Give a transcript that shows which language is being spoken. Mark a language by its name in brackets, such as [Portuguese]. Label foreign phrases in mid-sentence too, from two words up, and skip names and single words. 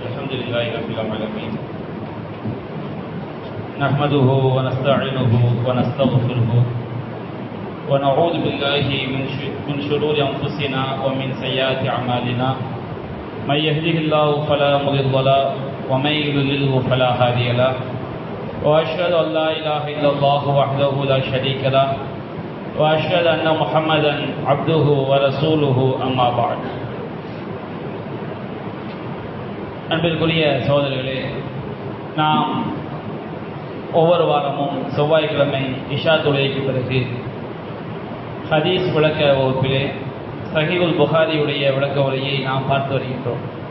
[Arabic] الحمد لله رب العالمين نحمده ونستعينه ونستغفره ونعوذ بالله من شرور أنفسنا ومن سيئات أعمالنا من يهده الله فلا مضل له ومن يضلل فلا هادي له وأشهد أن لا إله إلا الله وحده لا شريك له وأشهد أن محمدا عبده ورسوله أما بعد. [Tamil] அன்பிற்குரிய சகோதரர்களே, நாம் ஒவ்வொரு வாரமும் செவ்வாய்க்கிழமை இஷா தொழுகைக்கு பிறகு ஹதீஸ் விளக்க வகுப்பிலே சஹீஹுல் புகாரியுடைய விளக்க உரையை நாம் பார்த்து வருகின்றோம்.